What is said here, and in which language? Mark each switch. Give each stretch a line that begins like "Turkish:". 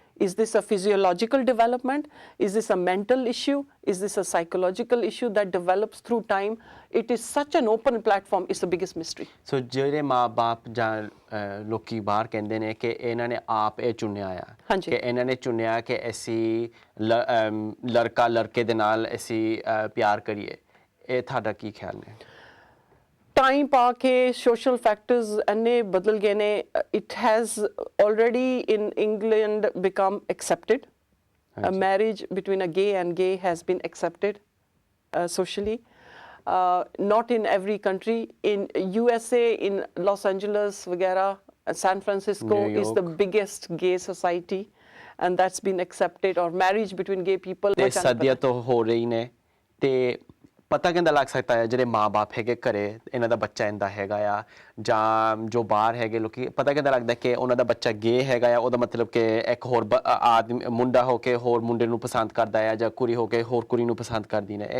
English: Is this a physiological development? Is this a mental issue? Is this a psychological issue that develops through time? It is such an open platform. It's the biggest mystery.
Punjabi: So ਜਿਹੜੇ ਮਾਂ-ਬਾਪ ਜਾਂ ਲੋਕੀ ਬਾਹਰ ਕਹਿੰਦੇ ਨੇ ਕਿ ਇਹਨਾਂ ਨੇ ਆਪ ਇਹ ਚੁਣਿਆ ਆ, ਕਿ ਇਹਨਾਂ ਨੇ ਚੁਣਿਆ ਕਿ ਅਸੀਂ ਲੜਕਾ ਲੜਕੇ ਦੇ ਨਾਲ ਅਸੀਂ ਪਿਆਰ ਕਰੀਏ, ਇਹ ਤੁਹਾਡਾ ਕੀ ਖਿਆਲ ਨੇ? ਟਾਈਮ ਪਾ ਕੇ ਸੋਸ਼ਲ ਫੈਕਟਰਸ ਇੰਨੇ ਬਦਲ ਗਏ ਨੇ।
English: It has already in England become accepted. A marriage between a gay and gay has been accepted socially. Not in every country. In USA, in Los Angeles, वगैरह, San Francisco is the biggest gay society, and that's been accepted. Or marriage between gay people.
Punjabi: ਤੇ ਸਦੀਆਂ ਤੋਂ ਹੋ ਰਹੀ ਨੇ। ਤੇ ਪਤਾ ਕਿੰਦਾ ਲੱਗ ਸਕਦਾ ਹੈ ਜਿਹੜੇ ਮਾਂ-ਬਾਪ ਹੈਗੇ ਘਰੇ, ਇਹਨਾਂ ਦਾ ਬੱਚਾ ਇੰਦਾ ਹੈਗਾ ਆ, ਜਾਂ ਜੋ ਬਾਹਰ ਹੈਗੇ ਲੋਕੀ, ਪਤਾ ਕਿੰਦਾ ਲੱਗਦਾ ਕਿ ਉਹਨਾਂ ਦਾ ਬੱਚਾ ਗੇ ਹੈਗਾ ਆ, ਉਹਦਾ ਮਤਲਬ ਕਿ ਇੱਕ ਹੋਰ ਆਦਮੀ ਮੁੰਡਾ ਹੋ ਕੇ ਹੋਰ ਮੁੰਡੇ ਨੂੰ ਪਸੰਦ ਕਰਦਾ ਆ, ਜਾਂ ਕੁੜੀ ਹੋ ਕੇ ਹੋਰ ਕੁੜੀ ਨੂੰ ਪਸੰਦ ਕਰਦੀ ਨੇ?